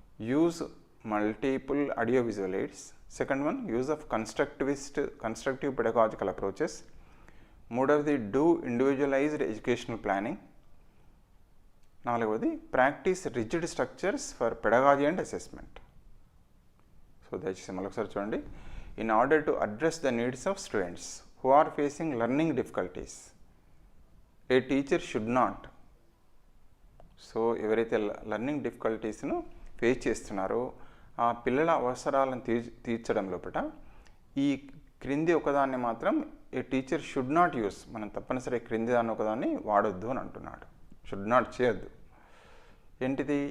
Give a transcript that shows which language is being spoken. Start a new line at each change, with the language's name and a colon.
English: Use multiple audio visual aids, second one use of constructive pedagogical approaches, మూడవది do individualised educational planning, నాలుగవది practise rigid structures for pedagogy and assessment.
Telugu: So దయచేసి మరొకసారి చూడండి.
English: In order to address the needs of students who are facing learning difficulties, a teacher should not.
Telugu: So ఎవరైతే learning డిఫికల్టీస్ను face చేస్తున్నారో ఆ పిల్లల అవసరాలను తీర్చడం లోపల ఈ క్రింది ఒకదాన్ని మాత్రం
English: a teacher should not use,
Telugu: మనం తప్పనిసరి క్రింది దాన్ని ఒకదాన్ని వాడొద్దు అని అంటున్నాడు. షుడ్ నాట్ చేయొద్దు. ఏంటిది?